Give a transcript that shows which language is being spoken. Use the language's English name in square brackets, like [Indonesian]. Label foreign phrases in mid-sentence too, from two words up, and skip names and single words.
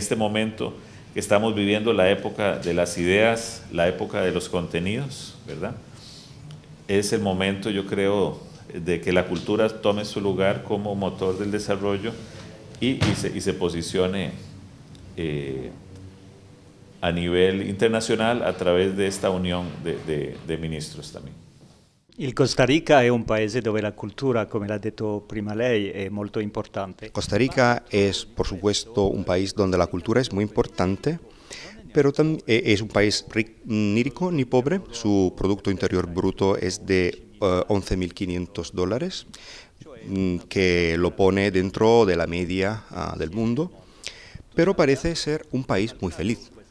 [Spanish] este momento, que estamos viviendo la época de las ideas, la época de los contenidos, ¿verdad?, es el momento, yo creo, de que la cultura tome su lugar como motor del desarrollo y se posicione a nivel internacional a través de esta unión de ministros también. [Italian] Il Costa Rica è un paese dove la cultura, come l'ha detto prima lei, è molto importante. [Spanish] Costa Rica es, por supuesto, un país donde la cultura es muy importante, pero es un país ni rico ni pobre. Su Producto Interior Bruto es de $11.500, que lo pone dentro de la media del mundo, pero parece ser un país muy feliz.